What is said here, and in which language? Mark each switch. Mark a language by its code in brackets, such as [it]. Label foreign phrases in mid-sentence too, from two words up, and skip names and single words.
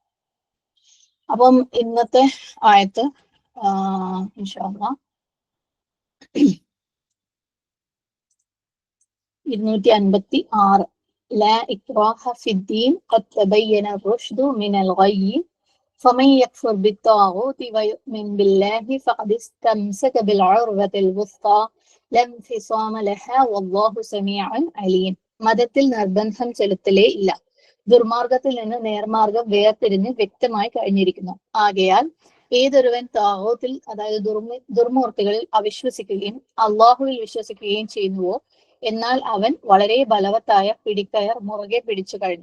[ml] അപ്പം ഇന്നത്തെ ആയത്ത് [ar] إن شاء الله 256 لا إكراه في الدين قد تبين الرشد من الغي فمن يكفر بالطاغوت ويؤمن بالله فقد استمسك بالعروة الوثقى لا انفصام لها والله سميع عليم. [ml] മതത്തിൽ നിർബന്ധം ചെലുത്തലേ ഇല്ല. ദുർമാർഗത്തിൽ നിന്ന് നേർമാർഗം വേർതിരിഞ്ഞ് വ്യക്തമായി കഴിഞ്ഞിരിക്കുന്നു. ആകയാൽ ഏതൊരുവൻ താഗൂത്തിൽ അതായത് ദുർമൂർത്തികളിൽ അവിശ്വസിക്കുകയും അള്ളാഹുവിൽ വിശ്വസിക്കുകയും ചെയ്യുന്നുവോ എന്നാൽ അവൻ വളരെ ബലവത്തായ പിടിക്കയർ മുറുകെ പിടിച്ചു കഴിഞ്ഞു.